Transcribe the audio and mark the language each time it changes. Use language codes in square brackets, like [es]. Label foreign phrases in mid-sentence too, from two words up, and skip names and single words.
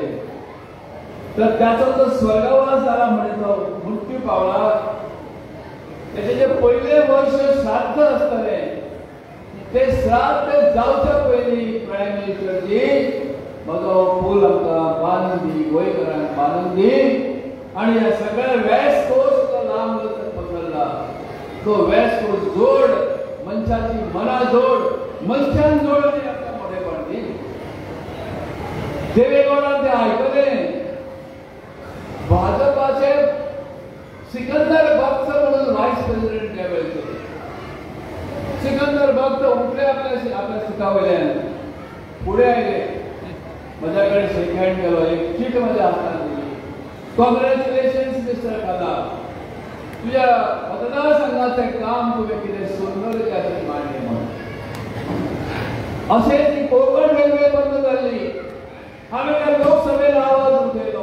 [kok] तर त्याचो जो स्वर्गवास जाला म्हणजे तो मृत्यू पावला, त्याचे जे पहिले वर्ष श्राद्ध असतले ते श्राद्ध जावच्या पयलीं [en] Prime Ministerji [kok] म्हजो पूल आमकां बांदून दी, गोंयकारांक बांदून दी आणि ह्या सगळ्या वेस्ट कोस्ट लांब पसरला तो वेस्ट कोस्ट जोड, मनशाची मना जोड, मनशान जोड आनी आमकां मोठेपण दी. देवेगौडान ते आयकलें. भाजपाचे सिकंदर भक्त म्हणून [en] Vice President [kok] लेवलचे सिकंदर भक्त उठले आपल्या सुटावयल्यान पुढे आयले, म्हज्या कडेन [en] shake hand [kok] केलो, एक चीट म्हज्या हातांत दिली. [en] Congratulations Mister Kala, [kok] तुझ्या मतदारसंघाचें काम तुवें कितें सुंदर त्यातून मांडलें म्हणून. अशें ती कोकण रेल्वे बंद जाल्ली, हांवें त्या लोकसभेत आवाज उठयलो.